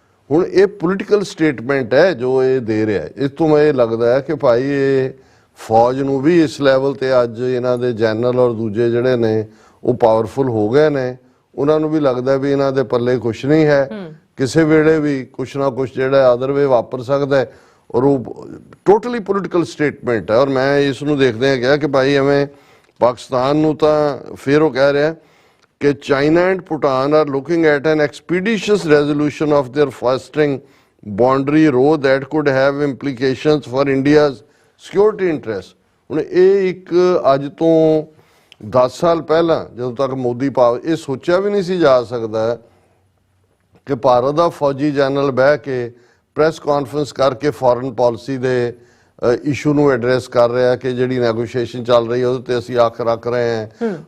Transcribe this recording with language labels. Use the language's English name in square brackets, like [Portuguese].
[Punjabi] ਹੁਣ ਇਹ political statement ਹੈ ਜੋ ਇਹ ਦੇ ਰਿਹਾ ਹੈ। ਇਸ ਤੋਂ ਮੈਂ ਇਹ ਲੱਗਦਾ ਹੈ ਕਿ ਭਾਈ ਇਹ ਫੌਜ ਨੂੰ ਵੀ ਇਸ ਲੈਵਲ ਤੇ ਅੱਜ ਇਹਨਾਂ ਦੇ ਜਨਰਲ ਔਰ ਦੂਜੇ ਜਿਹੜੇ ਨੇ ਉਹ ਪਾਵਰਫੁਲ ਹੋ ਗਏ ਨੇ, ਉਹਨਾਂ ਨੂੰ ਵੀ ਲੱਗਦਾ ਵੀ ਇਹਨਾਂ ਦੇ ਪੱਲੇ ਕੁਛ ਨਹੀਂ ਹੈ, ਕਿਸੇ ਵੇਲੇ ਵੀ ਕੁਛ ਨਾ ਕੁਛ ਜਿਹੜਾ ਅਦਰ ਵੇ ਵਾਪਰ ਸਕਦਾ ਹੈ। ਔਰ ਉਹ ਟੋਟਲੀ ਪੋਲੀਟੀਕਲ ਸਟੇਟਮੈਂਟ ਹੈ। ਔਰ ਮੈਂ ਇਸ ਨੂੰ ਦੇਖਦੇ ਹਾਂ ਕਿਹਾ ਕਿ ਭਾਈ ਐਵੇਂ ਪਾਕਿਸਤਾਨ ਨੂੰ ਤਾਂ ਫਿਰ ਉਹ ਕਹਿ ਰਿਹਾ ਕਿ [English] China and Bhutan are looking at an expeditious resolution of their festering boundary row that could have implications for India's security interests. [Punjabi] ਹੁਣ ਇਹ ਇੱਕ ਅੱਜ ਤੋਂ 10 ਸਾਲ ਪਹਿਲਾਂ ਜਦੋਂ ਤੱਕ ਮੋਦੀ ਇਹ ਸੋਚਿਆ ਵੀ ਨਹੀਂ ਸੀ ਜਾ ਸਕਦਾ ਕਿ ਭਾਰਤ ਦਾ ਫੌਜੀ ਜਨਰਲ ਬਹਿ ਕੇ ਪ੍ਰੈਸ ਕਾਨਫਰੰਸ ਕਰਕੇ ਫੋਰਨ ਪਾਲਿਸੀ ਦੇ ਇਸ਼ੂ ਨੂੰ ਐਡਰੈਸ ਕਰ ਰਿਹਾ ਕਿ ਜਿਹੜੀ ਨੈਗੋਸ਼ੀਏਸ਼ਨ ਚੱਲ ਰਹੀ ਹੈ ਉਹਦੇ ਤੇ ਅਸੀਂ ਅੱਖ ਰੱਖ ਰਹੇ ਹਾਂ।